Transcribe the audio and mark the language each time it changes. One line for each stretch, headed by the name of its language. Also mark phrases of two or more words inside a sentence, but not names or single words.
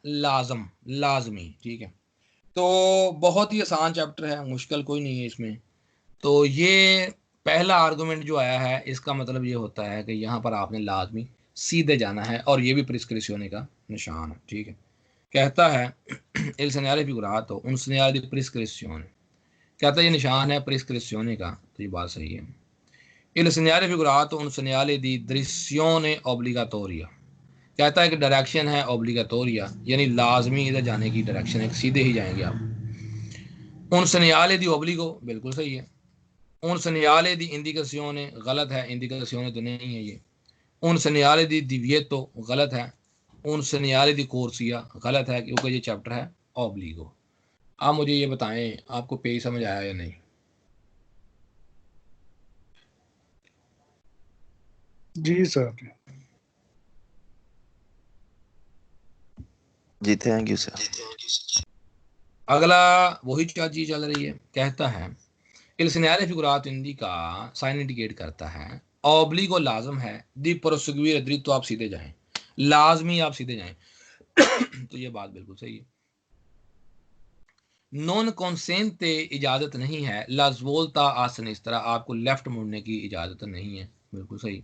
Hindi: लाजम, लाजमी, ठीक है। तो बहुत ही आसान चैप्टर है, मुश्किल कोई नहीं है इसमें। तो ये पहला आर्गुमेंट जो आया है, इसका मतलब ये होता है कि यहाँ पर आपने लाजमी सीधे जाना है, और ये भी प्रिस्क्रिप्शने का निशान है, ठीक है। कहता है
Italian: il segnale figurato un segnale di prescrizione,
Hindi: कहता है ये निशान है प्रिस्क्रिप्शने का, तो ये बात सही है।
Italian: il segnale figurato un segnale di direzione obbligatoria,
Hindi: कहता है कि डायरेक्शन है ओब्लिगाटोरिया, यानी लाजमी इधर जाने की डायरेक्शन है, सीधे ही जाएंगे आप।
Italian: उन segnale di obbligo,
Hindi: बिल्कुल सही है।
Italian: उन segnale di indicazione,
Hindi: गलत है, indicazione तो नहीं है ये।
Italian: उन segnale di divieto,
Hindi: गलत है।
Italian: उन segnale di corsia,
Hindi: गलत है, क्योंकि ये चैप्टर है ओब्लिगो। आप मुझे ये बताएं आपको पेज समझ आया या नहीं? जी सर। जी थैंक यू सर। अगला वही चीज चल रही है, कहता है
Italian: il segnale figurato indica,
Hindi: साइन इंडिकेट करता है, ओब्लिगो लाजम है,
Italian: di proseguire dritto,
Hindi: तो आप सीधे जाएं, लाजमी आप सीधे जाएं। तो ये बात बिल्कुल सही है।
Italian: non consente
Hindi: इजाजत नहीं है, लाजवोल्ता आसन, इस तरह आपको लेफ्ट मुड़ने की इजाजत नहीं है, बिल्कुल सही।